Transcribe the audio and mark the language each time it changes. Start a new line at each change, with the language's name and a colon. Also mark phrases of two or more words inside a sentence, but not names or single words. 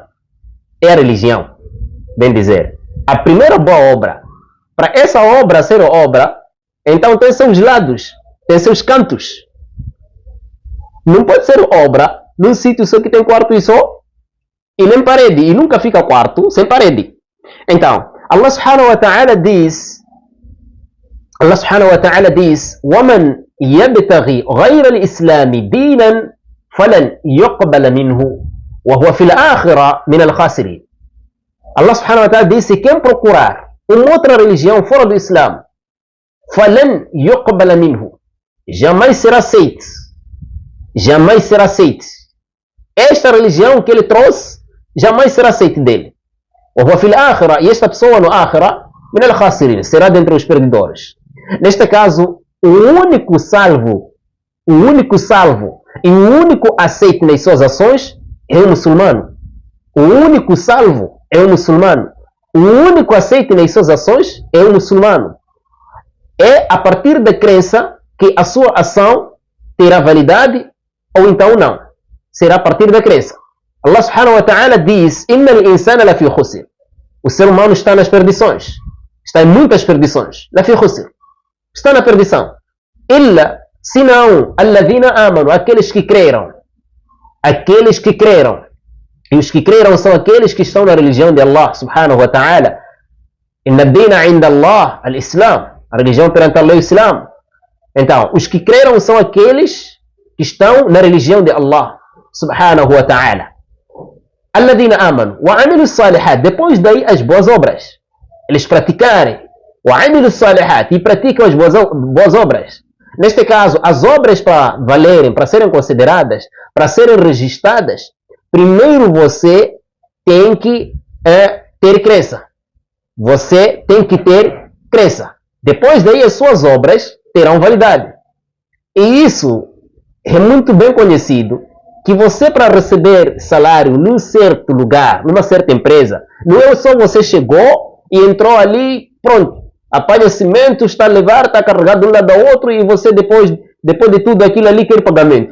Portuguese: É a religião, bem dizer. A primeira boa obra. Para essa obra ser obra, então tem seus lados, tem seus cantos. Não pode ser obra num sítio só que tem quarto e só, e nem parede, e nunca fica quarto sem parede. Então,
Arabic: الله سبحانه وتعالى diz, وَمَنْ يَبْتَغِي غَيْرَ الْإِسْلَامِ دِينًا فَلَنْ يُقْبَلَ مِنْهُ وَهُوَ فِي الْآخِرَةِ مِنَ الْخَاسِرِينَ. الله سبحانه وتعالى
Portuguese: disse: quem procurar uma outra religião fora do Islã,
Arabic: فَلَنْ يُقْبَلَ مِنْهُ,
Portuguese: jamais será aceito. Jamais será aceito. Esta religião que ele trouxe jamais será aceita dele.
Arabic: وَهُوَ فِي الْآخِرَةِ,
Portuguese: e esta pessoa no Akhira,
Arabic: مِنَ الْخَاسِرِينَ,
Portuguese: será dentre os perdedores. Neste caso, o único salvo e o único aceito nas suas ações é o muçulmano. O único salvo é o muçulmano. O único aceito nas suas ações é o muçulmano. É a partir da crença que a sua ação terá validade ou então não. Será a partir da crença.
Arabic: الله سبحانه وتعالى
Portuguese: diz:
Arabic: إِنَّ الْإِنسَانَ لَفِي خُسْرٍ.
Portuguese: O ser humano está nas perdições. Está em muitas perdições.
Arabic: لَفِي خُسْرٍ.
Portuguese: Está na perdição.
Arabic: إِلَّا, senão, الَّذِينَ آمَنُوا,
Portuguese: aqueles que creram. Aqueles que creram. E os que creram são aqueles que estão na religião de
Arabic: الله سبحانه وتعالى. إِنَّ الدِّينَ عِنْدَ اللَّهِ الْإِسْلَامِ.
Portuguese: A religião perante Allah é o Islã. Então, os que creram são aqueles que estão na religião de
Arabic: الله سبحانه وتعالى. الَّذِينَ آمَنُوا وَعَمِلُوا الصَّالِحَاتِ.
Portuguese: Depois daí as boas obras. Eles praticarem.
Arabic: وَعَمِلُوا الصَّالِحَاتِ,
Portuguese: e praticam as boas obras. Neste caso, as obras para valerem, para serem consideradas, para serem registradas, primeiro você tem que ter crença. Você tem que ter crença. Depois daí as suas obras terão validade. E isso é muito bem conhecido, que você, para receber salário num certo lugar, numa certa empresa, não é só você chegou e entrou ali, pronto, apanha cimento, está a levar, está carregado de um lado ao outro, e você depois de tudo aquilo ali quer pagamento.